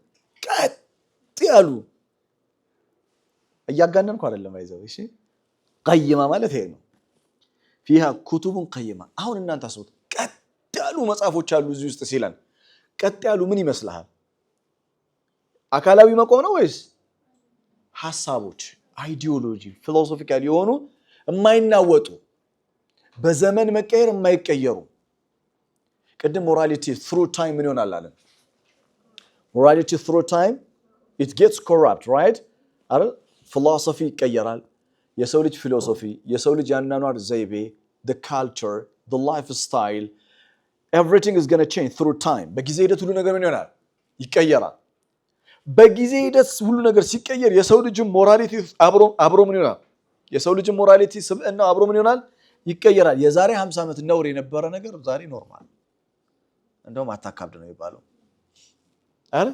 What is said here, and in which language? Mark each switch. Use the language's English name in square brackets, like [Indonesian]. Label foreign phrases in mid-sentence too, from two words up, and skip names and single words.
[Amharic] ቀጥ ያሉ እያጋነንኩ አይደለም አይዘው። እሺ ቀይማ ማለት ይሄ ነው። [Arabic] فيها كتب قيمة። [Amharic] አሁን እናንተ አስቡት፣ ቀጥ ያሉ መጽሐፎች አሉ እዚህ ውስጥ ሲለን ቀጥ ያሉ ምን ይመስልሃል? አካላዊ መቆም ነው ወይስ ሐሳቦች፣ [English] ideology, philosophical [Amharic] የሆኑ የማይናወጡ በዘመን መቀየር የማይቀየሩ? ቅድም [English] morality through time [Amharic] ምን ይሆናል አለን? [English] ሞራሊቲ through time it gets corrupt, right? [Amharic] አይደል? ፊሎሶፊ ይቀየራል። የሰው ልጅ ፊሎሶፊ፣ የሰው ልጅ ያናኗር ዘይቤ፣ [English] the culture, the lifestyle, everything is going to change through time. [Amharic] በጊዜ ሂደት ሁሉ ነገር ምን ይሆናል? ይቀየራል። በጊዜ ሂደት ሁሉ ነገር ሲቀየር የሰው ልጅ ሞራሊቲ አብሮ ምን ይሆናል? የሰው ልጅ ሞራሊቲ ስብዕና አብሮ ምን ይሆናል? ይቀየራል። የዛሬ 50 ዓመት ነውር የነበረ ነገር ዛሬ ኖርማል፣ እንደውም አታካብድ ነው የሚባለው አይደል?